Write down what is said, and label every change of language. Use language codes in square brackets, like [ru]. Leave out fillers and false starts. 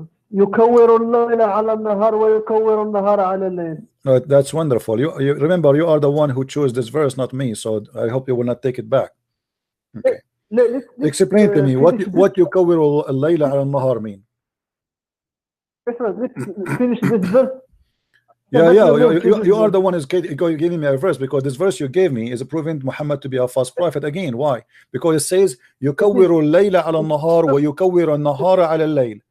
[ar] يكور الليل على النهار ويكور النهار على الليل. [en] That's wonderful. You remember, you are the one who chose this verse, not me. So I hope you will not take it back. Okay. Explain to me what [ar] يكور الليل على النهار [en] mean. Let's finish this verse. Yeah, you are the one who's giving me a verse, because this verse you gave me is proving Muhammad to be a false prophet again. Why? Because it says [ar] يكور الليل على النهار ويكور النهار على الليل.